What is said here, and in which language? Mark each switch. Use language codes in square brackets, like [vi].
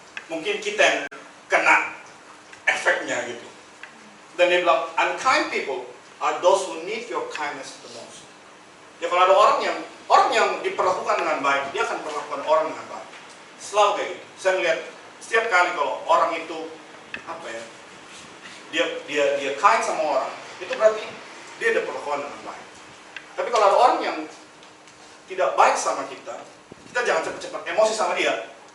[id] Mungkin kita yang kena efeknya gitu. Dan dia bilang, [en] unkind people are those who need your kindness the most. [id] Ya kalau ada orang yang diperlakukan dengan baik, dia akan perlakukan orang dengan baik. Selalu kayak gitu. Saya melihat setiap kali kalau orang itu dia kind sama orang, itu berarti dia ada perlakuan dengan baik. Tapi kalau ada orang yang tidak baik sama kita jangan cepat-cepat emosi sama dia.